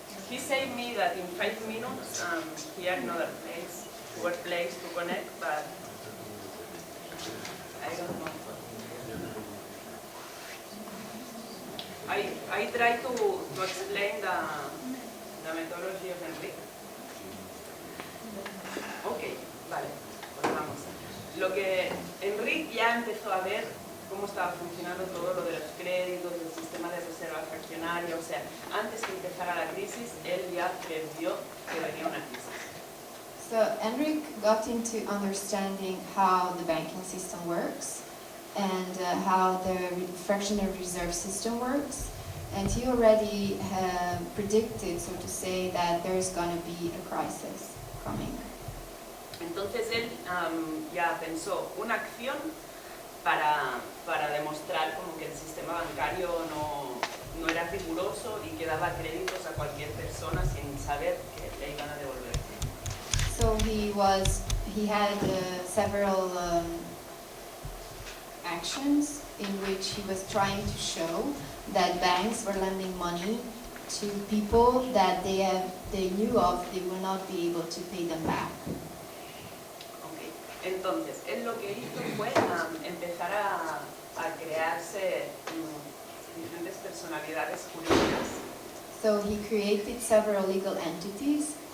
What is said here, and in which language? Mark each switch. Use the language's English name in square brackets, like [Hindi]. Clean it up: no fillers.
[English] He said me that in 5 minutes he had another place to connect, but I don't know. I try to explain the methodology of Enric. [Spanish] Ok, vale, pues vamos. Lo que Enric ya empezó a ver cómo estaba funcionando todo lo de los créditos, del sistema de reserva fraccionaria, o sea, antes que empezara la crisis, él ya previó que venía una crisis. [English] So Enric got into understanding how the banking system works and how the fractional reserve system works, and he already predicted, so to say, that there's going to be a crisis coming. [Spanish] Entonces él ya pensó una acción para demostrar como que el sistema bancario no era riguroso y que daba créditos a cualquier persona sin saber que le iban a devolver. [English] So he had several actions in which he was trying to show that banks were lending money to people that they knew of they will not be able to pay them back. Okay. [Spanish] Entonces, él lo que hizo fue empezar a crearse diferentes personalidades jurídicas. [English] So he created several legal entities.